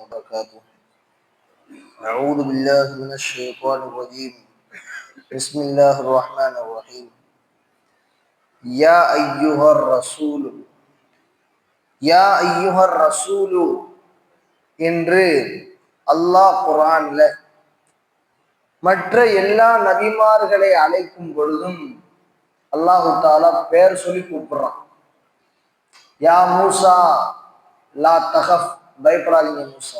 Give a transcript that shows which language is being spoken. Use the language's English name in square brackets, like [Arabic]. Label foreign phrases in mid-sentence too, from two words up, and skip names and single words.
[Arabic] وبركاته. أعوذ بالله من الشيطان الرجيم. بسم الله الرحمن الرحيم. يا أيها الرسول يا أيها الرسول [Tamil] என்று அல்லாஹ் குர்ஆன்ல மற்ற எல்லா நபிமார்களை அழைக்கும் பொழுதும் அல்லாஹு தாலா பேர் சொல்லி கூப்பிடுறான். [Arabic] يا موسى لا تخف, [Tamil] பயப்படாதீங்க மூசா.